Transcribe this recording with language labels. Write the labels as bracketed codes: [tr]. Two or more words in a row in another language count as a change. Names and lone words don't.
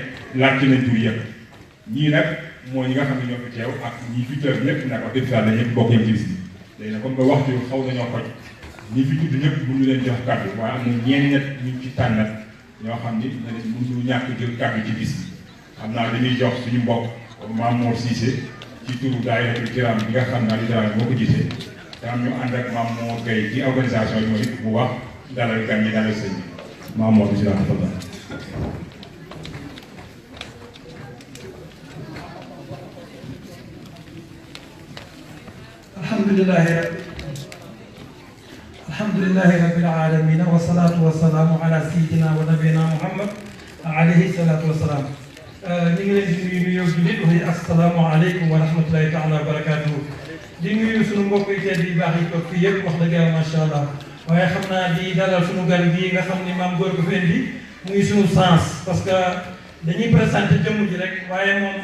[wo] laajte nañ tur yëpp ñii nag mooy ñi nga xam ne ñoo fi teew ak ñi fi teew ñëpp nag wax dëgg yàlla ñëpp bokk yem ci bis bi léegi nag [fr] comme que [wo] waxtu yu xaw nañoo xoj ñi fi tudd ñëpp mënu leen jox kàddu waaye am na ñeen ñett ñu ci tànnat ñoo xam ni mënu ñàkk jël kàddu ci bis bi xam naa dañuy jox suñu mbokk Mame Mor Cissé ci turu daayiratul kiram bi nga xam naa di daal moo ko jiite te am ñu ànd ak Mame Mor Gueye ci organisation bi mooy bu wax dalal gan ñi dalal sëñ bi Mame Mor bi si daan fadal [ar] الحمد لله رب العالمين والصلاة والسلام على سيدنا ونبينا محمد عليه الصلاة والسلام [wo] ñu ngi leen di nuyu jullit wax [ar] السلام عليكم ورحمة الله تعالى وبركاته [wo] di nuyu suñu mbokk yi tedd yi baax yi toog fii yëpp wax dëgg yàlla [ar] ما شاء الله [wo] waaye xam naa di dalal suñu gan gi nga xam ni maam góor gu fi indi muy suñu sens [fr] parce que [wo] dañuy présenté jëmm ji rek waaye moom